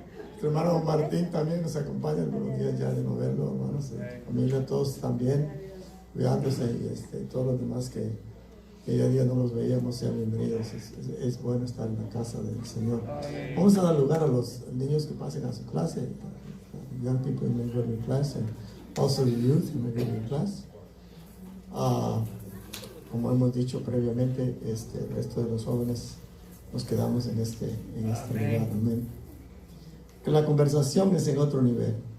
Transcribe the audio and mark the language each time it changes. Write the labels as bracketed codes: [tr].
[es] Nuestro hermano Martín también nos acompaña algunos días ya de no verlo, hermanos. Familia, todos también cuidándose y todos los demás que ya día no los veíamos, sean bienvenidos. Es bueno estar en la casa del Señor. Vamos a dar lugar a los niños que pasen a su clase. [en] Young people in the class and also the youth in the class. [es] Como hemos dicho previamente, el resto de los jóvenes nos quedamos en este lugar. Amén. Que la conversación es en otro nivel.